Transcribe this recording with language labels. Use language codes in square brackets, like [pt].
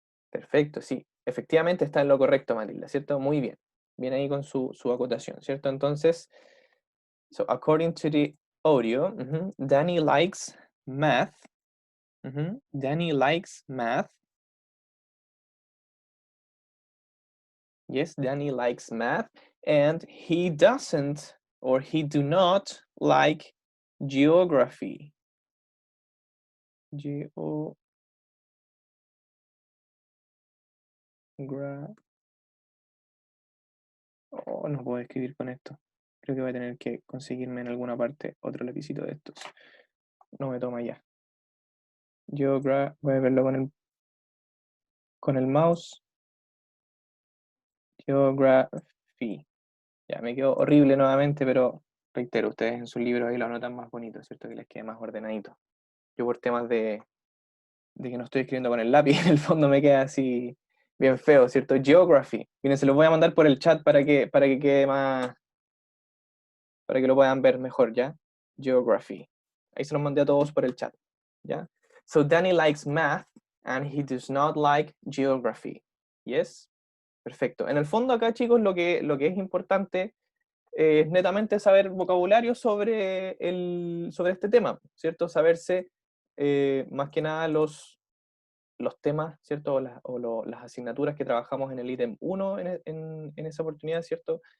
[es] Perfecto, sí. Efectivamente está en lo correcto, Matilda, ¿cierto? Muy bien. Bien ahí con su acotación, ¿cierto? Entonces, [en] so according to the audio, Danny likes math. Danny likes math. Yes, Danny likes math, and he doesn't or he do not like geography. [es] Oh, no puedo escribir con esto. Creo que voy a tener que conseguirme en alguna parte otro lapicito de estos. No me toma ya. Voy a verlo con el mouse. Geography. Ya, me quedó horrible nuevamente, pero reitero, ustedes en sus libros ahí lo anotan más bonito, ¿cierto? Que les quede más ordenadito. Yo por temas de que no estoy escribiendo con el lápiz, en el fondo me queda así bien feo, ¿cierto? Geography. Miren, se los voy a mandar por el chat para que quede más, para que lo puedan ver mejor, ¿ya? Geography. Ahí se los mandé a todos por el chat, ¿ya? [en] So Danny likes math and he does not like geography. Yes? [es] Perfecto. En el fondo acá, chicos, lo que es importante es netamente saber vocabulario sobre este tema, ¿cierto? Saberse más que nada los temas, ¿cierto? Las asignaturas que trabajamos en el ítem 1 en esa oportunidad, ¿cierto?